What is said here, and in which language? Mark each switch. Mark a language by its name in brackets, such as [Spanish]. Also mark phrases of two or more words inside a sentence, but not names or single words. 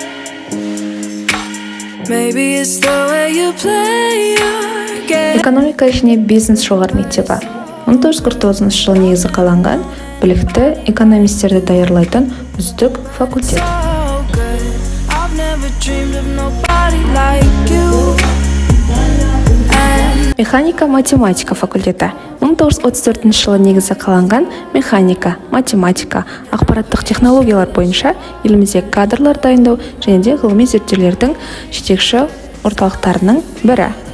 [English] Maybe it's the way you play your game. [Kazakh] Экономика және бизнес жоғары мектебі 1949 жылы негізі қаланған білікті экономистерді даярлайтын үздік факультет. Механика математика факультеті 1934 жылы негізі қаланған механика, математика, ақпараттық технологиялар бойынша елімізде кадрлар дайындау және де ғылыми зерттеулердің жетекші орталықтарының бірі.